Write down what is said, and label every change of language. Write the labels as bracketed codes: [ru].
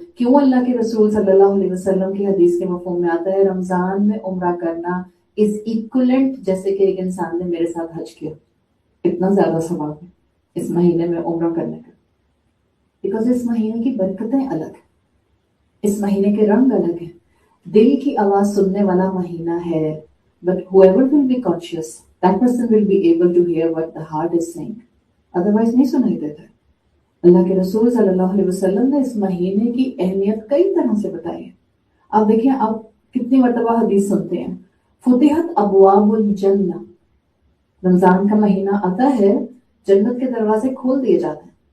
[ur] کیوں اللہ کے رسول صلی اللہ علیہ وسلم کی حدیث کے مفہوم میں آتا ہے رمضان میں عمرہ کرنا [en] is equivalent [ur] جیسے کہ ایک انسان نے میرے ساتھ حج کیا. اتنا زیادہ ثواب ہے اس مہینے میں عمرہ کرنے کا، بیکاز اس مہینے کی برکتیں الگ ہیں، اس مہینے کے رنگ الگ ہیں. دل کی آواز سننے والا مہینہ ہے. [en] But whoever will be conscious, that person will be able to hear what the heart is saying. [ur] Otherwise نہیں سنائی دیتا. اللہ کے رسول صلی اللہ علیہ وسلم نے اس مہینے کی اہمیت کئی طرح سے بتائی ہے. آپ دیکھیں آپ کتنی مرتبہ حدیث سنتے ہیں [ar] فتحت ابواب الجنہ. [ur] رمضان کا مہینہ آتا ہے جنت کے دروازے کھول دیے جاتے ہیں.